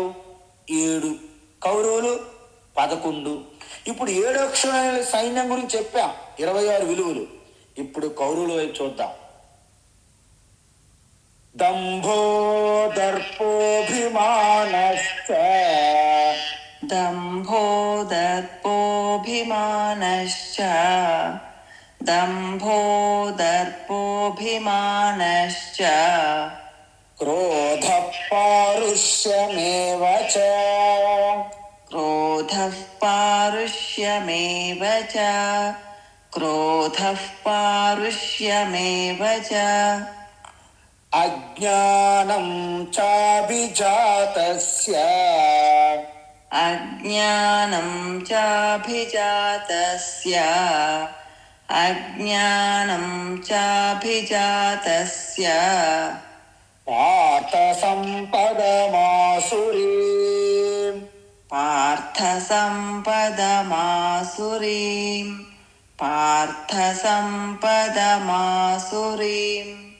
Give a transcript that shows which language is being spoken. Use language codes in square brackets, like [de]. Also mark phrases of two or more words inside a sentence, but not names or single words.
[te] 7, కౌరవులు 11. ఇప్పుడు 7 అక్షరాల సైన్యం గురించి చెప్పాం, 26 విలువలు. ఇప్పుడు కౌరవుల వైపు చూద్దాం. [sa] దంభో దర్పోభిమానశ్చ, दम्भो दर्पोऽभिमानश्च दम्भो दर्पोऽभिमानश्च क्रोधः पारुष्यमेव च, क्रोधः पारुष्यमेव च क्रोधः पारुष्यमेव च अज्ञानं चाभिजातस्य, అజ్ఞానం చాభిజాతస్య అజ్ఞానం చాభిజాతస్య పార్థ సంపదమాసురీ పార్థ సంపదమాసురీం పార్థ సంపదమాసురీం